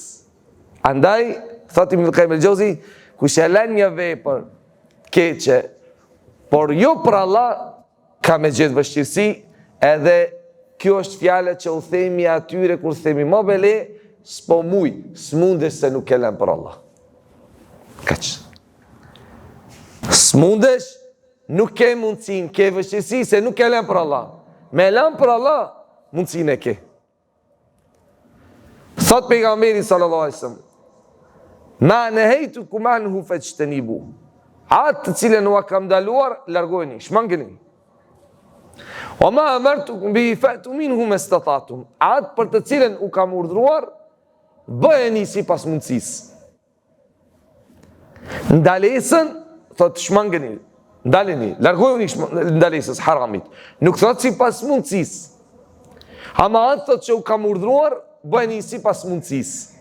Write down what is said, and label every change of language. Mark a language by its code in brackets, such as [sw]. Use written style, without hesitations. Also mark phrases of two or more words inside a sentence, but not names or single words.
[sq] Andaj, thot Ibn Qayyim al-Jauzi, kush e lën një vepër keqe, por jo për Allah, ka me gjetë vështirësi, edhe kjo është fjale që u themi atyre kur themi më bele, s'po muj, s'mundesh se nuk e lën për Allah. Kaq. S'mundesh, nuk ke mundësin, ke vështirësi se nuk e lën për Allah. Me lën për Allah, mundësin e ke. Thot pejgamberi [ar] صلى الله عليه وسلم ما نهيتكم عنه فاجتنبوه. [sq] Atë të cilën u kam ndaluar, largojeni, shmangeni. [ar] وما أمرتكم به فأتوا منه ما استطعتم. [sq] Atë për të cilën u kam urdhëruar, bëheni sipas mundësisë. Ndalesën, thot shmangeni, ndaleni, largojeni ndalesës haramit. Nuk thot sipas mundësisë. Ama atë thot që u kam urdhëruar, bëheni sipas mundësisë.